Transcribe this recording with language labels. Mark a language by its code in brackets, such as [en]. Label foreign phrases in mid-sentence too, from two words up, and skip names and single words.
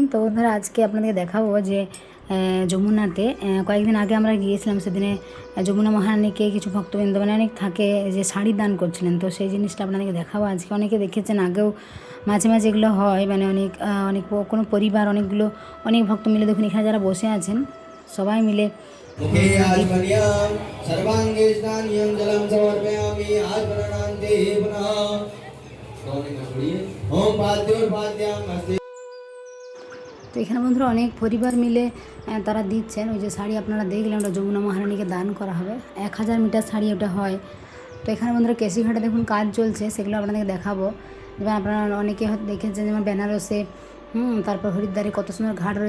[bn] তো বন্ধুরা আজকে আপনাদেরকে দেখাবো যে যমুনাতে কয়েকদিন আগে আমরা গিয়েছিলাম। সেদিনে যমুনা মহারানীকে কিছু ভক্তবৃন্দ মানে অনেক থাকে যে শাড়ি দান করছিলেন, তো সেই জিনিসটা আপনাদেরকে দেখাবো আজকে। অনেকে দেখেছেন আগেও, মাঝে মাঝে এগুলো হয়, মানে অনেক অনেক কোনো পরিবার অনেকগুলো অনেক ভক্ত মিলে দেখুন এখানে যারা বসে আছেন সবাই মিলে [sa] मुखे आचमनीयं सर्वांगे स्नानियं जलं समर्पयामि आचमनान्ते पुनः ओम पाद्योर्पाद्यां अस्ति। [bn] তো এখানে বন্ধুরা অনেক পরিবার মিলে তারা দিচ্ছেন। ওই যে শাড়ি আপনারা দেখলেন, ওটা যমুনা মহারানীকে দান করা হবে। 1000 মিটার শাড়ি ওটা হয়। তো এখানে বন্ধুরা কেশিঘাটে দেখুন কাজ চলছে, সেগুলো আপনাদেরকে দেখাবো। যেমন আপনারা অনেকে হয়তো দেখেছেন, যেমন বেনারসে, তারপর হরিদ্বারে কত সুন্দর ঘাট রয়েছে।